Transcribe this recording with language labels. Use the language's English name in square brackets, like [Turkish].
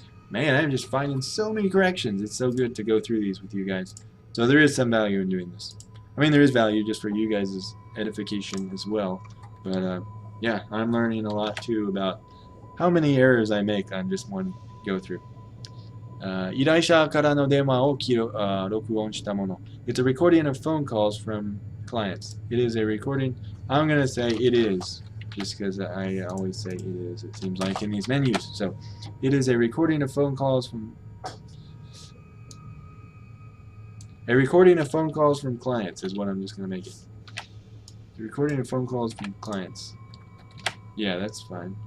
[English] Man, I'm just finding so many corrections. It's so good to go through these with you guys. So there is some value in doing this. I mean, there is value just for you guys' edification as well. But yeah, I'm learning a lot too about how many errors I make on just one go through. [Japanese] 依頼者からの電話を録音したもの. [English] It's a recording of phone calls from clients. It is a recording. I'm going to say it is, just because I always say it is, it seems like, in these menus. So, it is a recording of phone calls from... A recording of phone calls from clients is what I'm just going to make it. A recording of phone calls from clients. Yeah, that's fine.